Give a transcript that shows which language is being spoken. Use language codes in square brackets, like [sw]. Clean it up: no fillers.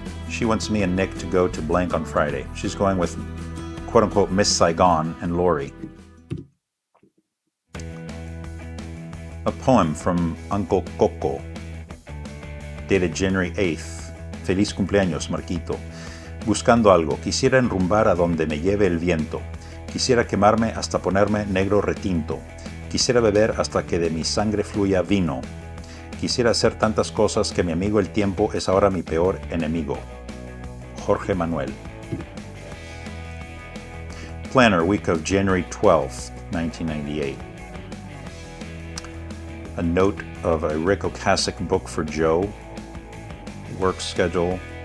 [en] She wants me and Nick to go to blank on Friday. She's going with quote-unquote Miss Saigon and Lori. A poem from Uncle Coco, dated January 8th. [es] Feliz cumpleaños, Marquito. Buscando algo, quisiera enrumbar a donde me lleve el viento. Quisiera quemarme hasta ponerme negro retinto. Quisiera beber hasta que de mi sangre fluya vino. Quisiera hacer tantas cosas que mi amigo el tiempo es ahora mi peor enemigo. Jorge Manuel. [en] Planner, week of January 12th, 1998. A note of a Rick Ocasek book for Joe. Work schedule.